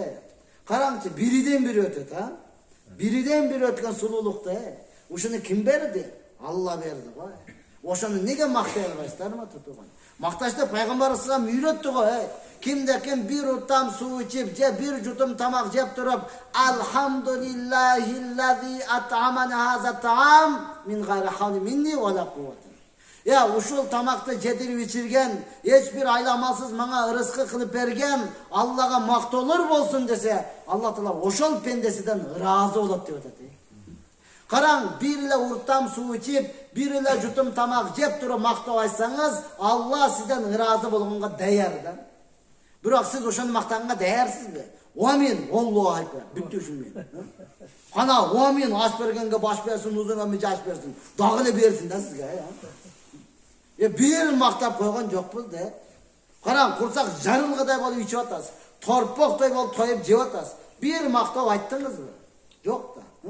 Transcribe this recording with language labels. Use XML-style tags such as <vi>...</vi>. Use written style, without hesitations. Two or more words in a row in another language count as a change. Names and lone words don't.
<ky>Караңчы, бириден бири өтөт, Бириден бири өткөн сулуулукты, ушуну ким берди? Алла берди го. Ошону неге мактай албайсыздарбы, тутуган? Макташты пайгамбар салам үйрөттү го, Кимде ким бир утам суу ичип, же бир жутум тамак жеп туруп,</ky> <ar>الحمد لله الذي أطعمنا هذا الطعام من غير حول مني ولا قوة.</ar> <ky>Ушул тамакты жедирип ичирген, эч бир айламасыз мага ырыскы кылып берген Аллага мактоолор болсун десе, Алла Таала ошол пендесиден ыраазы болот деп атат. Караң, бир эле уртам суу ичип, бир эле жутум тамак жеп туруп мактоо айтсаңыз, Алла сизден ыраазы болгонго даяр да. Бирок сиз ошону мактаганга даярсызбы?</ky> <ar>آمين، الله أكبر.</ar> <ky>Бүттү ушунмен. Кана амин аш бергенге баш берсин, узун ömür жаш берсин. Дагы эле берсин да сизге, бир мактап койгон жокпуз да. Караң, курсак жарылгыдай болуп ичип атасыз. Торпоктой болуп тоюп жеп атасыз. Бир мактап айттыңызбы? Жок да.</ky>